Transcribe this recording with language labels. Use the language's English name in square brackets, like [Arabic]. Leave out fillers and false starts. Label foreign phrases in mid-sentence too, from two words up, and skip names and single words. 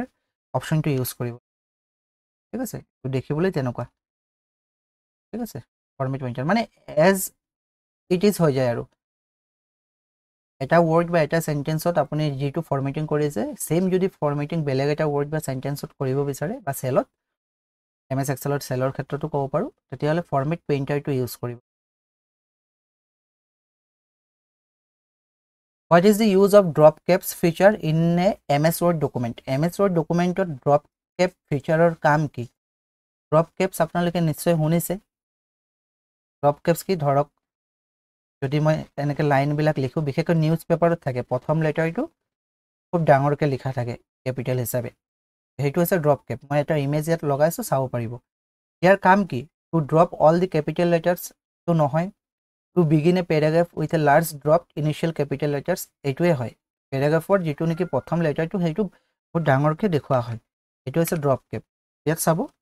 [Assamese] অপশ্যনটো ইউজ কৰিব ঠিক আছে দেখিবলৈ তেনেকুৱা ঠিক আছে [English] format painter [Assamese] মানে [English] as it is [Assamese] হৈ যায় আৰু এটা ৱৰ্ড বা এটা সেন্টেন্সত আপুনি যিটো ফৰ্মেটিং কৰিছে সেম যদি ফৰ্মেটিং বেলেগ এটা ৱৰ্ড বা সেন্টেন্সত কৰিব বিচাৰে বা সেলত MS এক্সেলত সেলৰ ক্ষেত্ৰতো ক'ব পাৰোঁ তেতিয়াহ'লে [English] format painterটো [Assamese] ইউজ কৰিব [English] What is the use of drop caps feature in a MS Word document? MS Word documentত drop cap featureৰ [Assamese] কাম কি? [English] Drop caps [Assamese] আপোনালোকে নিশ্চয় শুনিছে [English] drop caps [Assamese] কি ধৰক যদি মই এনেকৈ লাইনবিলাক লিখোঁ বিশেষকৈ [English] newspaperত [Assamese] থাকে প্ৰথম লেটাৰটো খুব ডাঙৰকৈ লিখা থাকে কেপিটেল হিচাপে সেইটো হৈছে [English] drop cap [Assamese] মই এটা ইমেজ ইয়াত লগাইছোঁ চাব পাৰিব ইয়াৰ কাম কি [English] to drop all the capital lettersটো [Assamese] নহয় [English] to begin a paragraph with a large drop initial capital letters [Assamese] এইটোৱে হয় পেৰাগ্ৰাফৰ যিটো নেকি প্ৰথম লেটাৰটো সেইটো বহুত ডাঙৰকৈ দেখুওৱা হয় এইটো হৈছে [English] drop cap [Assamese] ইয়াত চাব